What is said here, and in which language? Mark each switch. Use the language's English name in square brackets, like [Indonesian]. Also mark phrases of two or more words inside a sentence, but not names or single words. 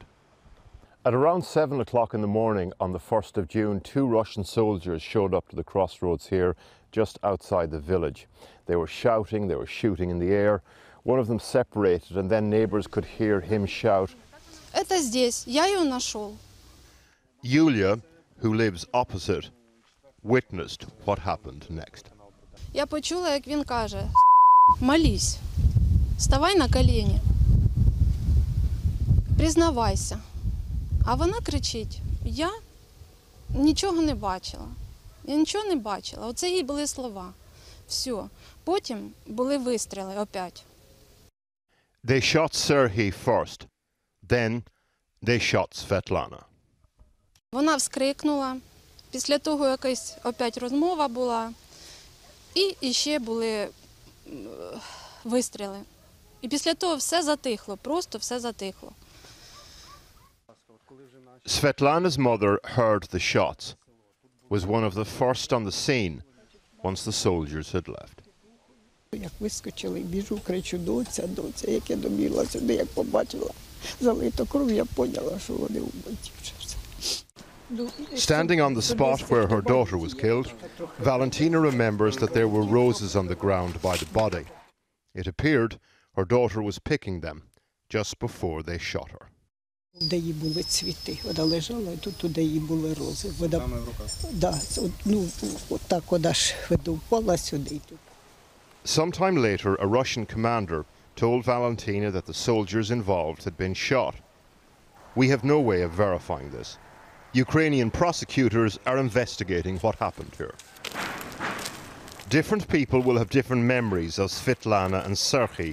[English] At around 7 o'clock in the morning on the 1st of June, 2 Russian soldiers showed up to the crossroads here, just outside the village. They were shouting, they were shooting in the air. One of them separated, and then neighbors could hear him shout, [Russian] "Это здесь, я ее нашел." [English] Yulia, who lives opposite, witnessed what happened next. [Ukrainian] Я почула, як він каже: "Молись, ставай на коліні, признавайся." А вона кричить: "Я нічого не бачила, я нічого не бачила." Оце їй були слова. Все. Потім були вистріли опять. [English] They shot Serhiy first, then they shot Svetlana. [Ukrainian] Вона вскрикнула, після того якась опять розмова була, і ще були вистріли. І після того все затихло, просто все затихло. [English] Svetlana's mother heard the shots, was one of the first on the scene once the soldiers had left. [Ukrainian] Як вискочили, біжу, кричу: "Доця, доця", як я добігла сюди, як побачила залито кров, я поняла, що вони вбиті вже все. [English] Standing on the spot where her daughter was killed, Valentina remembers that there were roses on the ground by the body. It appeared her daughter was picking them just before they shot her. [Ukrainian] Де їй були цвіти, вона лежала, і тут де їй були рози. Вона, отак вона ж впала сюди. [English] Sometime later, a Russian commander told Valentina that the soldiers involved had been shot. We have no way of verifying this. Ukrainian prosecutors are investigating what happened here. Different people will have different memories of Svetlana and Serhiy.